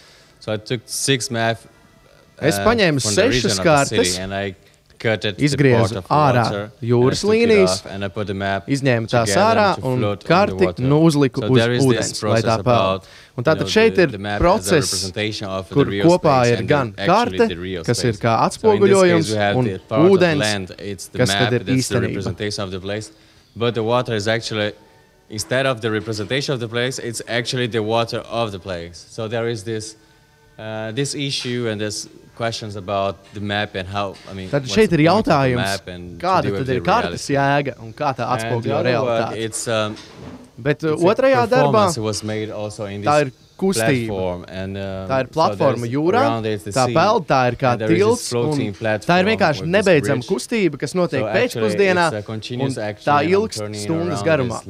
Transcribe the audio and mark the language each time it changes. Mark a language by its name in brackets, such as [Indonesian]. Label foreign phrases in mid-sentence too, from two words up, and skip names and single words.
[Latvian] Es paņēmu 6 kartes, izgriezu ārā jūras līnijas, izņēmu tās ārā un karti uzliku uz ūdens, lai tā peld. Un tātad šeit ir process, kur kopā ir gan karte, kas ir kā atspoguļojums, un ūdens, kas tad ir īstenība. [English] Instead of the representation of the place, it's actually the water of the place. So there is this issue and this questions about the map and how, I mean, [Latvian] tad šeit ir jautājums, kāda tad ir kartes jēga un kā tā atspoguļo realitāti. Bet otrajā darbā tā ir kustība. Tā ir platforma jūrā, tā peld, tā ir kā tilts, un tā ir vienkārši nebeidzama kustība, kas notiek pēcpusdienā, un tā ilgst stundas garumā.